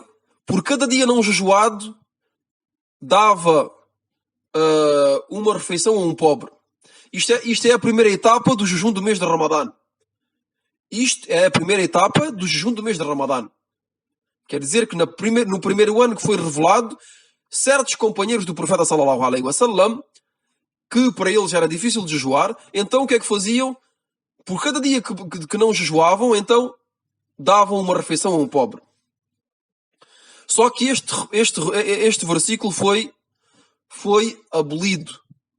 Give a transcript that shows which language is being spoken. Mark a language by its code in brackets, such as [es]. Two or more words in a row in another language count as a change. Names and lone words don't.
[pt] Por cada dia não jejuado, dava uma refeição a um pobre. Isto é a primeira etapa do jejum do mês de Ramadã. Isto é a primeira etapa do jejum do mês de Ramadã. Quer dizer que no primeiro ano que foi revelado, certos companheiros do profeta [ar] صلى الله عليه وسلم, [pt] que para eles era difícil de jejuar, então o que é que faziam? Por cada dia que não jejuavam, então davam uma refeição a um pobre. Só que este versículo foi abolido.